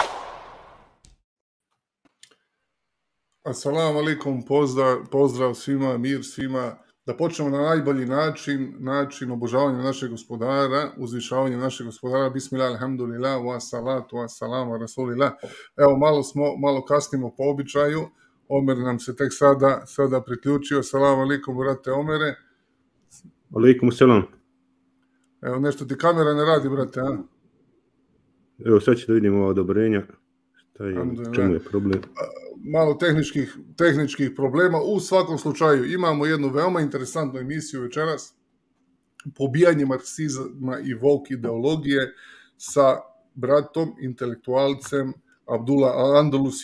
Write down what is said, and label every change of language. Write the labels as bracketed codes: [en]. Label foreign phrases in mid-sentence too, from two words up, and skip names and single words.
[ar] السلام عليكم, [bs] pozdrav svima, mir svima. Da počnemo na najbolji način obožavanja našeg gospodara, uzvišavanja našeg gospodara. [ar] بسم الله، الحمد لله، والصلاة، والسلام، رسول الله. [bs] Evo, malo kasnimo po običaju. Omer nam se tek sada priključio. [ar] السلام عليكم, [bs] brate Omere. [ar] عليكم السلام. [bs] Evo, nešto ti kamera ne radi, brate, a? Evo, sad ću da vidimo ova odobrenja. Čemu je problem? Malo tehničkih problema. U svakom slučaju imamo jednu veoma interesantnu emisiju večeras. Pobijanje Marksizma i woke ideologije sa bratom, intelektualcem Abdullah Al-Andalusi.